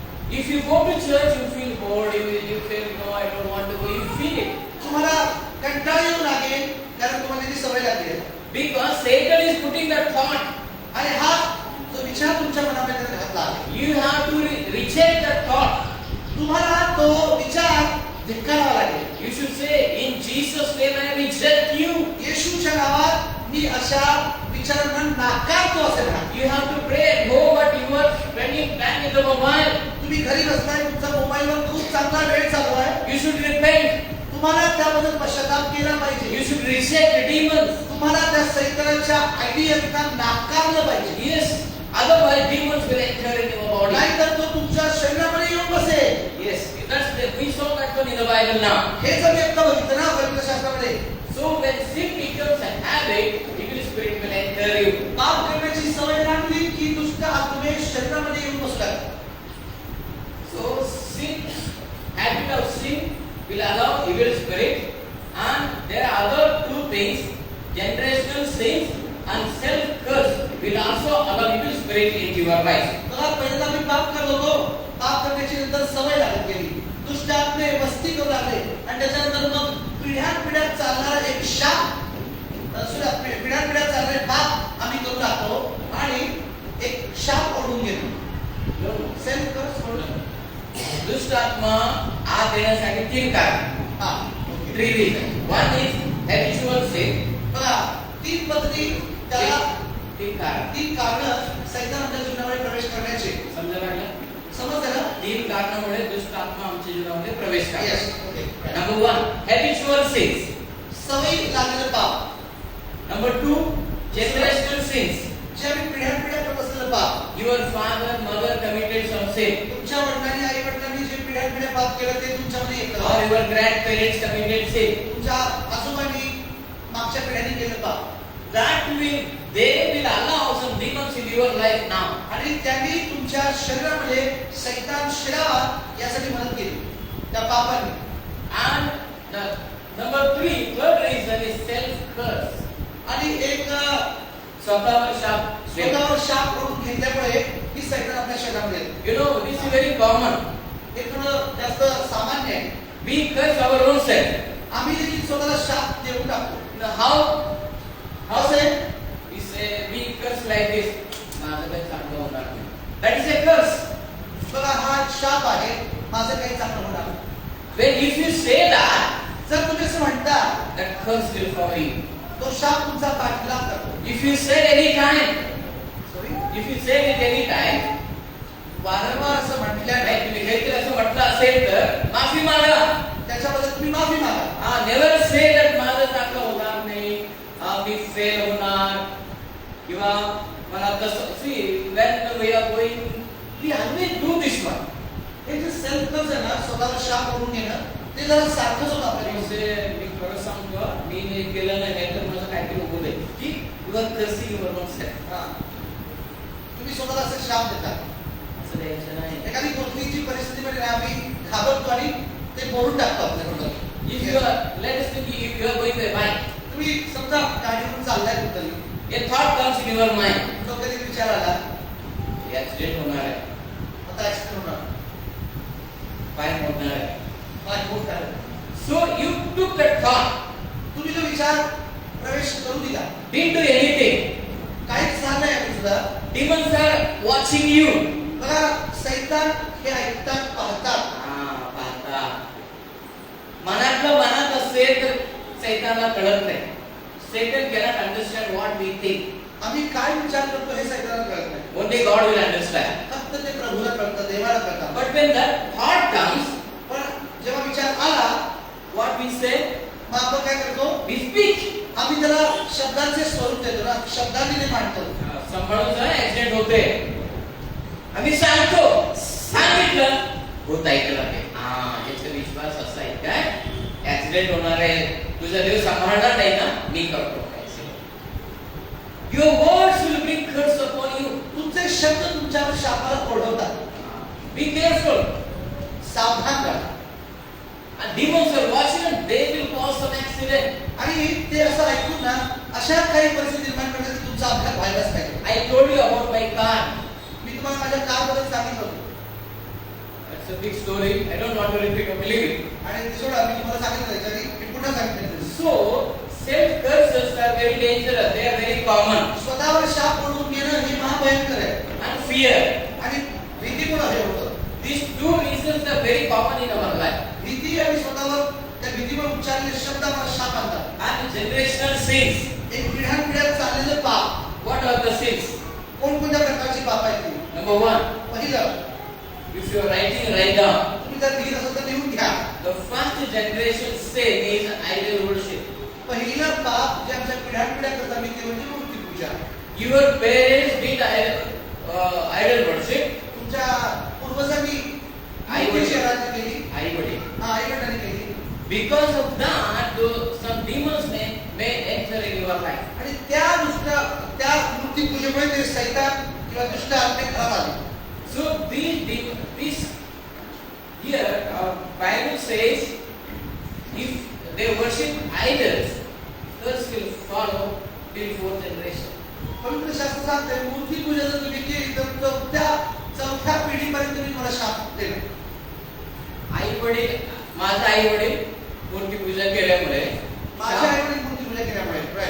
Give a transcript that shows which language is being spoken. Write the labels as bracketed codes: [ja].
[en] If you go to church, you feel bored. You feel no, I don't want to go. You feel it [mr] तुम्हाला कंटाळा येऊ लागेल कारण तुम्हाला त्याची सवय लागली आहे. [en] because Satan is putting that thought. [mr] आणि हा जो विचार तुमच्या मनामध्ये त्याने घातला आहे. [en] You have to reject that thought. [mr] तुम्हाला तो विचार धिक्कारावा लागेल. [en] You should say, in Jesus' name, I reject you. [mr] येशूच्या नावात मी अशा विचारांना नाकारतो असे म्हणा. [en] You have to pray at home, but you are spending time with the mobile. [mr] तुम्ही घरी बसलाय, तुमचा मोबाईलवर खूप चांगला वेळ चालू आहे. [en] You should repent. [mr] तुम्हाला त्याबद्दल पश्चाताप केला पाहिजे. [en] You should reject the demons. [mr] तुम्हाला त्या सैतानाच्या आयडियाजना नाकारलं पाहिजे. [en] Yes. Otherwise, demons will enter in your body. [mr] नाहीतर तो तुमच्या शरीरामध्ये येऊन बसेल. [en] Yes. We saw that one in the Bible now. [mr] हे जर मी एकदा बघितलं ना पवित्र शास्त्रामध्ये. [en] So when sin becomes a habit, evil spirit will enter you. [mr] पाप करण्याची सवय लागली की दुष्ट आत्मे शरीरामध्ये येऊन बसतात. [en] So sin, habit of sin will allow evil spirit, and there are other two things: generational sins and self curse. will also allow evil spirit into your life. [mr] बघा पहिल्यांदा मी पाप करत होतो, पाप करण्याची नंतर सवय लागत गेली, दुष्ट आत्मे मस्ती करू लागले आणि त्याच्यानंतर मग पिढ्यानपिढ्या चालणारा एक शाप, पिढ्यानपिढ्या चालणारे पाप आम्ही करू लागतो आणि एक शाप ओढून घेतो. सेल्फ कर्स ओढून. दुष्ट आत्मा आत येण्यासाठी 3 कारण. हा [en] 3 reasons. One is habitual sin. [mr] बघा 3 पद्धती त्याला 3 कारण. 3 कारण सैतान आपल्या जीवनामध्ये प्रवेश करण्याचे. समजा लागलं? समजलं ना? 3 कारणामुळे दुष्ट आत्मा आमच्या जीवनामध्ये प्रवेश करतो. [en] Yes okay. Number 1, habitual sins. [mr] सवय लागलेलं पाप. [en] Number 2, generational sins. [mr] जे आम्ही पिढ्यानपिढ्या करत असलेलं पाप. [en] Your father, mother committed some sin. [mr] तुमच्या वडिलांनी आई वडिलांनी जे पिढ्यानपिढ्या पाप केलं ते तुमच्यामध्ये येतं. [en] Or your grandparents committed sin. [mr] तुमच्या आजोबांनी मागच्या पिढ्यांनी केलं पाप. [en] They will allow some demons in your life now. [mr] आणि त्यांनी तुमच्या शरीरामध्ये शैतान शिरावा यासाठी मदत केली त्या पापांनी. [en] And the number 3, third reason is self curse. [mr] आणि एक स्वतःवर शाप. स्वतःवर शाप ओढून घेतल्यामुळे ही सैतान आपल्या शरीरामध्ये येते. [en] You know, this is very common. [mr] हे थोडं जास्त सामान्य आहे. [en] We curse our own self. [mr] आम्ही देखील स्वतःला शाप देऊन टाकतो. [en] Now how say? We say we curse like this. [mr] माझं काही चांगलं होणार नाही. [en] That is a curse. [mr] बघा हा एक शाप आहे, माझं काही चांगलं होणार नाही. [en] When if you say that, [mr] जर तुम्ही असं म्हणता [en] that curse will follow you. [mr] तो शाप तुमचा पाठलाग करतो. [en] If you say any time, Sorry? if you say it any time, [mr] वारंवार असं म्हटल्याने नाही तुम्ही काहीतरी असं म्हटलं असेल तर माफी मागा. त्याच्याबद्दल तुम्ही माफी मागा. [en] never say that [mr] माझं चांगलं होणार नाही, मी फेल होणार किंवा मला तसं. [en] See when we are going, we always do this one. [mr] हे जे सेल्फ कर्ज आहे ना, स्वतःला शाप ओढून घेणं, ते जरा सारखंच होतं आपल्याला. मी खरं सांगतो, मी हे केलं नाही तर माझं काहीतरी होऊ दे की [en] Your cursing your own self. [mr] हा. तुम्ही स्वतःला असं शाप देता. असं द्यायचं नाही. एखादी कोणतीची परिस्थितीमध्ये आम्ही घाबरतो आणि ते बोलून टाकतो आपल्याकडून. [en] If you are, let us think if you are going by bike, [mr] तुम्ही समजा गाडीवरून चाललाय कुठतरी, [en] a thought comes in your mind, [mr] डोक्यात एक विचार आला, ऍक्सिडेंट होणार आहे, आता ऍक्सिडेंट होणार, पाय मोडणार आहे. पाय मोडणार. [en] So you took that thought, [mr] तुम्ही तो विचार प्रवेश करू दिला, [en] didn't do anything. [mr] काहीच झालं नाही आम्ही सुद्धा. [en] Demons are watching you. [mr] बघा सैतान हे ऐकतात, पाहतात. पाहता. मनातलं मनात असेल तर सैतानाला कळत नाही. [en] Satan cannot understand what we think. [mr] आम्ही काय विचार करतो हे सैतानाला कळत नाही. [en] Only God will understand. [mr] फक्त ते प्रभूला कळतं, देवाला कळतं. [en] But when that thought comes, [mr] पण जेव्हा विचार आला, [en] what we say? [mr] मग आपण काय करतो? [en] We speak. [mr] आम्ही त्याला शब्दांचे स्वरूप देतो ना, शब्दांनी ते मांडतो. सांभाळून ऍक्सिडेंट होते. आम्ही सांगतो, सांगितलं होत ऐकलं ते. याचा विश्वास असा आहे काय ऍक्सिडेंट होणार आहे, तुझा देव सांभाळणार नाही ना, मी करतो. [en] Your words will bring curse upon you. [mr] तुमचे शब्द तुमच्यावर शापाला ओढवतात. [en] Be careful. [mr] सावधान राहा. [en] And demons are watching and they will cause some accident. [mr] आणि ते असं ऐकून ना अशा काही परिस्थिती निर्माण करतात की तुमचा अपघात व्हायलाच पाहिजे. [en] I told you about my car. [mr] मी तुम्हाला माझ्या कारबद्दल सांगितलं होतं. [en] That's a big story. I don't want to repeat or believe it. [mr] आणि ते सोडा, मी तुम्हाला सांगितलं त्याच्याआधी, मी पुन्हा सांगितलं. [en] So, self curses are very dangerous. They are very common. [mr] स्वतःवर शाप ओढून घेणं हे महाभयंकर आहे. [en] And fear. [mr] आणि भीती पण हे होतं. [en] These two reasons are very common in our life. [mr] भीती आणि स्वतःवर त्या भीतीमुळे उच्चारलेले शब्द आम्हाला शाप आणतात. [en] And generational sins. [mr] एक पिढ्यानपिढ्या चाललेलं पाप. [en] What are the sins? [mr] कोणकोणत्या प्रकारची पाप आहेत ती? [en] Number 1. [mr] पहिलं, [en] If you are writing, write down. [mr] तुम्ही जर लिहित असाल तर लिहून घ्या. [en] The first generation sin is idol worship. [mr] पहिलं पाप जे आमच्या पिढ्यानपिढ्या करतात मी ते म्हणजे मूर्ती पूजा. [en] Your parents did idol worship. [mr] तुमच्या पूर्वजांनी आई वडील. आराधना केली. आई वडील. आई वडिलांनी केली. [en] Because of that, some demons may enter in your life. [mr] आणि त्या मूर्ती पूजेमुळे ते सैतान किंवा दुष्ट आत्मे घरात आले. [en] So this here Bible says if they worship idols, curse will follow till 4th generation. [mr] पवित्र शास्त्र सांगते मूर्ती पूजा जर तुम्ही केली तर चौथ्या पिढीपर्यंत मी तुम्हाला शाप देणार. आई वडील, माझे आई वडील मूर्ती पूजा केल्यामुळे माझ्या आई वडील मूर्ती पूजा केल्यामुळे